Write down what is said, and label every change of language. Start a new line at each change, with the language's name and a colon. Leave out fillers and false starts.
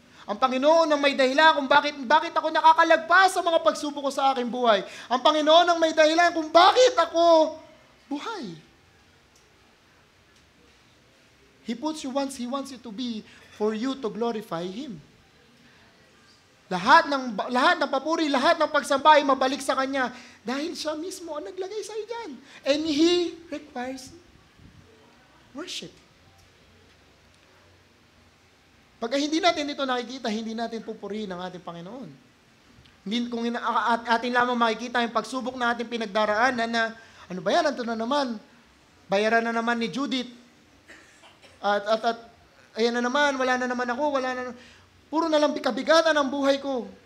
Filipino: Ang Panginoon ang may dahilan kung bakit ako nakakalagpas sa mga pagsubok ko sa aking buhay. Ang Panginoon ang may dahilan kung bakit ako buhay.
English: He puts you once He wants you to be for you to glorify Him.
Filipino: Lahat ng papuri, lahat ng pagsamba ay mabalik sa Kanya dahil Siya mismo ang naglagay sa iyo dyan.
English: And He requires worship.
Filipino: Pag hindi natin ito nakikita, hindi natin pupurihin ang ating Panginoon. Kung atin lamang makikita yung pagsubok na ating pinagdaraanan na, ano ba yan, ito na naman, bayaran na naman ni Judith, at ayan na naman, wala na naman ako, puro na lang kabigatan ang buhay ko.